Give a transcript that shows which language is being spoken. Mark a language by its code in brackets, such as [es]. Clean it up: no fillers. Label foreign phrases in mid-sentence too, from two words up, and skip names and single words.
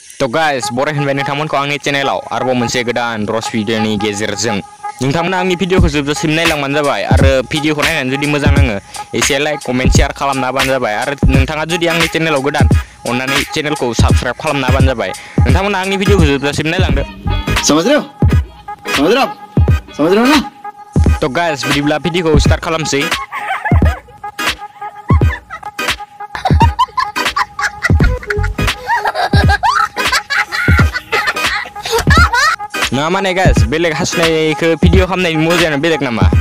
[brx] तो गाइस बराय होनबाय नोंथांमोनखौ आंनि चेनेलाव आरोबाव मोनसे गोदान रस भिडिअनि गेजेरजों नोंथांमोना आंनि भिडिअखौ जोबजासिम नायलांबानो जाबाय आरो भिडिअखौ नायनानै जुदि मोजां नाङो एसे [en] like comment share [brx] खालामना होबानो जाबाय आरो नोंथाङा जुदि आंनि चेनेलाव गोदान अन्नानै चेनेलखौ साबस्क्राइब खालामना होबानो जाबाय नोंथांमोना आंनि भिडिअखौ जोबजासिम नायलांदो [hi] समझ रहे हो ना [brx] तो गाइस बिदिब्ला भिडिअखौ स्टार्ट खालामसै नङा माने गाइस बेलेग हासनायखौ भिडिअ खालामनायनि मजायानो बेलेग नामा